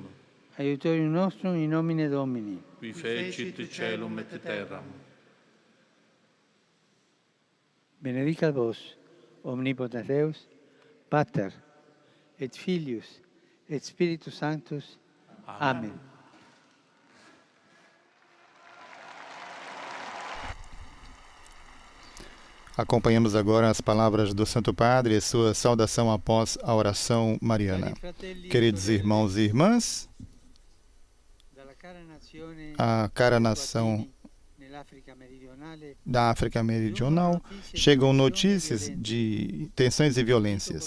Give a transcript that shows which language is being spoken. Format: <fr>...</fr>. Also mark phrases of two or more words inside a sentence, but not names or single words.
<la>Aiutorium nostrum in nomine Domini. Qui fecit caelum et terram. Benedicat vos, omnipotens Deus, Pater, et Filius, et Spiritus Sanctus. Amen.</la> <pt>Acompanhamos agora as palavras do Santo Padre e sua saudação após a oração mariana. Queridos irmãos e irmãs, a cara nação da África Meridional, chegam notícias de tensões e violências.</pt>